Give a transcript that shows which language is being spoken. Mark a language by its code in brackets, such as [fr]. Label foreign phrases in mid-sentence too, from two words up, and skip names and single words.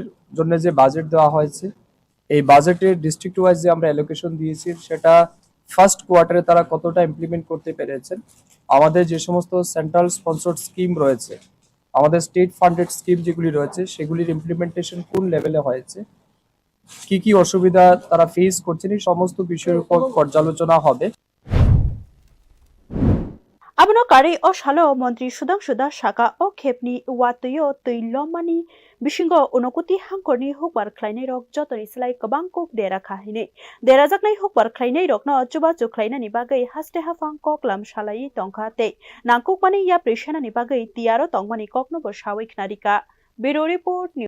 [bn] জন্য যে বাজেট দেওয়া হয়েছে এই বাজেটের [en] district wise [bn] যে আমরা অ্যালোকেশন দিয়েছি সেটা [en] first quarter [bn] তারা কতটা ইমপ্লিমেন্ট করতে পেরেছেন, আমাদের যে সমস্ত [en] central sponsored scheme [bn] রয়েছে, আমাদের [en] state funded scheme [bn] যেগুলি রয়েছে সেগুলির ইমপ্লিমেন্টেশন কোন লেভেলে হয়েছে, কি কি অসুবিধা তারা ফেস করছেন, এই সমস্ত বিষয়ের উপর পর্যালোচনা হবে। [trp] Abono Kare o Shalo Montri Sudhanshu Das Shaka o Khepni Watuyo Tuilomani Bishingo Unokuti Hangkorni Hukbar Khlainai Rok Jotoni Slai Kabangkok Dera Khahine Derajaknai Hukbar Khlainai Rokno Chuba Chuklainani Bagai Haste Hafang Koklam Shalai Tongkha Te Nangkukmani Ya Prishanani Bagai Tiaro Tongmani Kokno Bo Shawik Narika [en] Bureau Report